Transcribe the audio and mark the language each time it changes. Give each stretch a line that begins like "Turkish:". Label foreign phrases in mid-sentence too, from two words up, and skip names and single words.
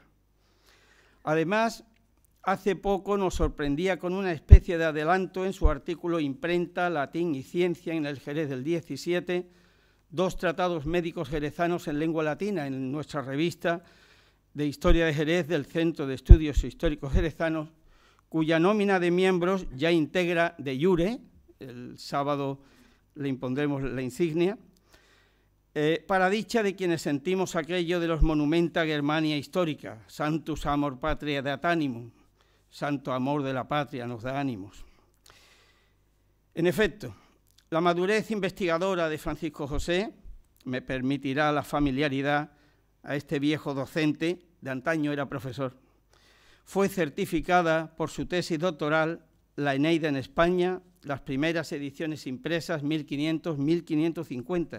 Spanish: Además, hace poco nos sorprendía con una especie de adelanto en su artículo Imprenta, Latín y Ciencia en el Jerez del 17, 2 tratados médicos jerezanos en lengua latina en nuestra revista de Historia de Jerez del Centro de Estudios Históricos Jerezanos, cuya nómina de miembros ya integra
Latin: de jure,
Spanish: el sábado le impondremos la insignia, para dicha de quienes sentimos aquello de los
Latin: monumenta Germania histórica, Santus amor patria dat animum,
Spanish: santo amor de la patria nos da ánimos. En efecto, la madurez investigadora de Francisco José me permitirá la familiaridad a este viejo docente, de antaño era profesor. Fue certificada por su tesis doctoral, La Eneida en España, las primeras ediciones impresas 1500-1550.